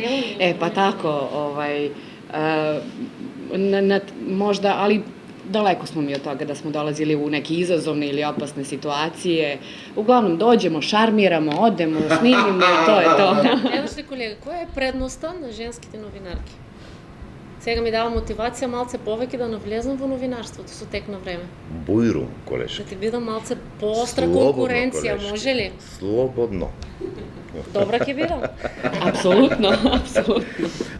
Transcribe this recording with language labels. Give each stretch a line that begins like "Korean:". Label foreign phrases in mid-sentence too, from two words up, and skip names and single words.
Serbian: Pa tako, možda, ali daleko smo mi od toga da smo dolazili u neke izazovne ili opasne situacije. Uglavnom dođemo, šarmiramo, odemo, snimimo i to je to.
Macedonian: Ево што колега, која е предноста на ženските новинарки? Сега ми дава мотивација малце повеќе да навлезам во новинарството со тек на време. Бујрум, колешки. Да ти бидам малце поостра конкуренција, може ли? Слободно. Добра ќе бидам. Апсолутно, апсолутно.